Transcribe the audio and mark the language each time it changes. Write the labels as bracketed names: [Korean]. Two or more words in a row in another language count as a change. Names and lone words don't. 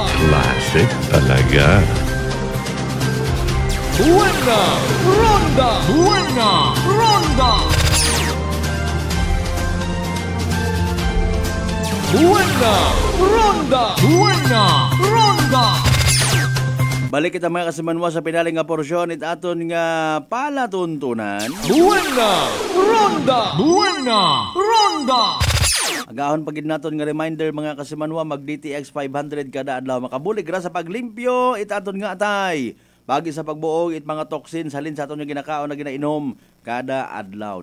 [Filipino] Classic talaga. [Aklanon] Buena Ronda! Buena Ronda! Buena Ronda! Buena Ronda! Balik kita mga kasimanwa sa pinaling nga porsyon it aton nga palatuntunan. Buena Ronda! Buena Ronda! Agahon pagid naton nga reminder mga kasimanwa, mag DTX 500 kada adlaw makabulig ra sa paglimpyo it aton nga atay Pagi sa pagbuog it mga toxins halin sa aton nga ginakaon na ginainom kada adlaw.